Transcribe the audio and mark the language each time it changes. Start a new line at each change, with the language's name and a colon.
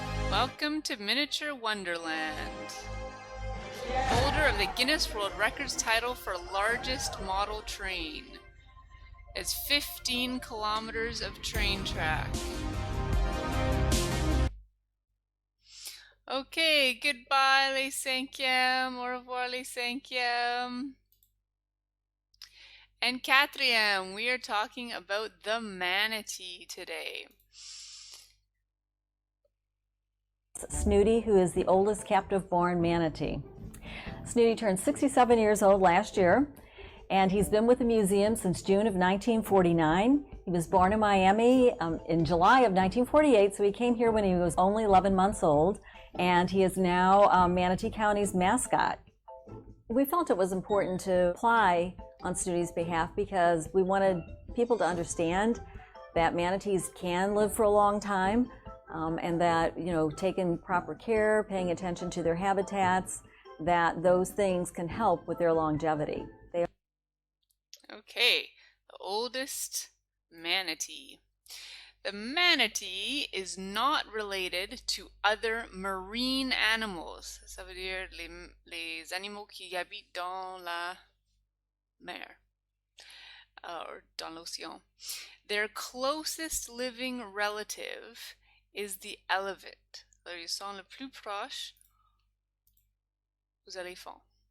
English: Welcome to Miniatur Wunderland. Holder of the Guinness World Records title for largest model train. It's 15 kilometers of train track. Okay, goodbye
French: les cinquièmes, au revoir les cinquièmes.
English: And quatrième, we are talking about the manatee today. Snooty, who is the oldest captive-born manatee. Snooty turned 67 years old last year, and he's been with the museum since June of 1949. He was born in Miami in July of 1948, so he came here when he was only 11 months old, and he is now Manatee County's mascot. We felt it was important to apply on Snooty's behalf because we wanted people to understand that manatees can live for a long time, and that, you know, taking proper care, paying attention to their habitats, that those things can help with their longevity. Okay, the oldest manatee. The manatee is not related to other marine animals.
French: Ça veut dire les animaux qui habitent dans la mer, or dans l'océan.
English: Their closest living relative is the elephant.
French: Alors, ils sont le plus proche aux éléphants.